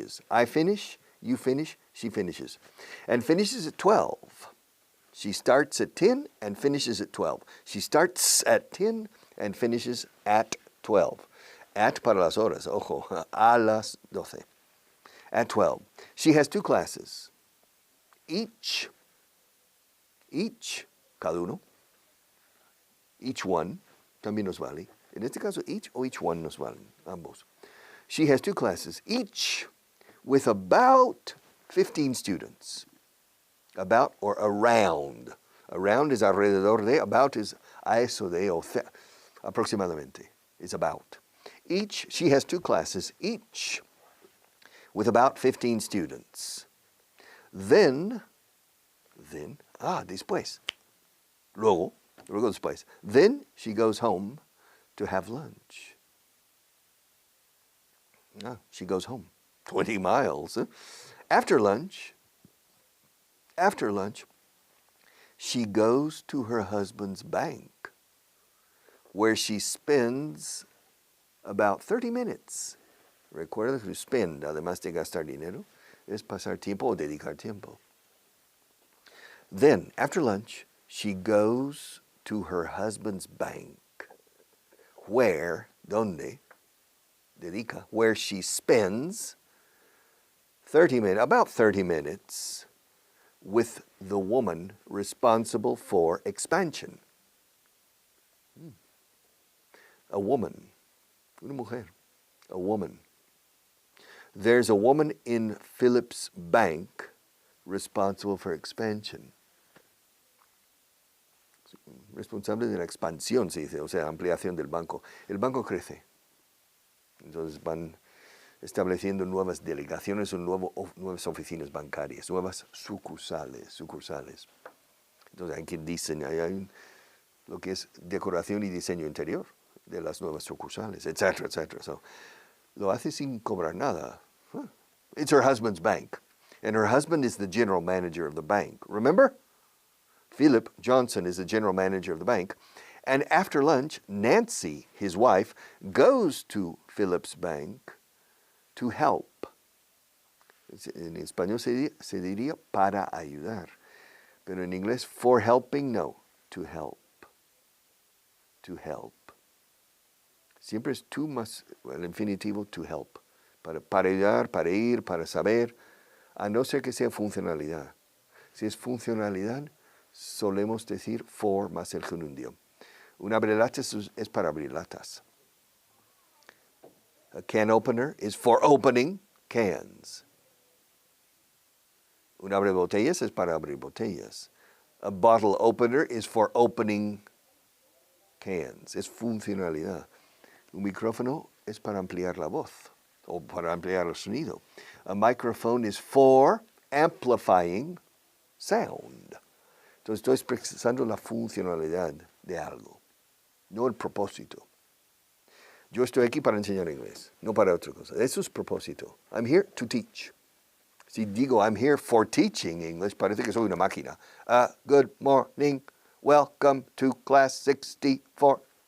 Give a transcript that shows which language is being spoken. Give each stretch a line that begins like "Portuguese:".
English: I finish, you finish, she finishes. And finishes at 12. She starts at 10 and finishes at 12. She starts at 10 and finishes at 12.
Spanish: At para las horas, ojo, a las 12.
English: At 12. She has 2 classes. Each,
Spanish: cada uno.
English: Each one,
Spanish: también nos vale. En este caso, each o each one nos valen, ambos.
English: She has 2 classes, each with about 15 students. About or around. Around is
Spanish: alrededor de,
English: about is
Spanish: a eso de, o aproximadamente.
English: It's about. She has 2 classes, each with about 15 students.
Spanish: Then, después. Luego, Luego después.
English: Then she goes home to have lunch. She goes home.
Spanish: 20 miles.
English: After lunch, she goes to her husband's bank, where she spends about 30 minutes.
Spanish: Recuerda que spend, además de gastar dinero, es pasar tiempo o dedicar tiempo.
English: Then, after lunch, she goes to her husband's bank, where,
Spanish: donde, dedica,
English: where she spends about 30 minutes with the woman responsible for expansion. A woman,
Spanish: una mujer,
English: a woman. There's a woman in Philip's bank responsible for expansion.
Spanish: Responsable de la expansión, se dice, o sea, ampliación del banco. El banco crece. Entonces van estableciendo nuevas delegaciones o nuevas oficinas bancarias, nuevas sucursales. Entonces hay quien diseña, hay lo que es decoración y diseño interior de las nuevas sucursales, etcétera. So, lo hace sin cobrar nada.
English: It's her husband's bank, and her husband is the general manager of the bank. Remember? Philip Johnson is the general manager of the bank. And after lunch, Nancy, his wife, goes to Philip's bank to help.
Spanish: En español se diría para ayudar. Pero en inglés,
English: for helping, no, to help.
Spanish: To help. Siempre es tú más el infinitivo
English: to help.
Spanish: Para ayudar, para ir, para saber, a no ser que sea funcionalidad. Si es funcionalidad, solemos decir for más el gerundio. Un abrelatas es para abrir latas.
English: A can opener is for opening cans.
Spanish: Un abre botellas es para abrir botellas.
English: A bottle opener is for opening cans.
Spanish: Es funcionalidad. Un micrófono es para ampliar la voz o para ampliar el sonido.
English: A microphone is for amplifying sound.
Spanish: Entonces estoy expresando la funcionalidad de algo, no el propósito. Yo estoy aquí para enseñar inglés, no para otra cosa. Eso es propósito.
English: I'm here to teach.
Spanish: Si digo
English: I'm here for teaching English,
Spanish: parece que soy una máquina.
English: Good morning, welcome to class 64.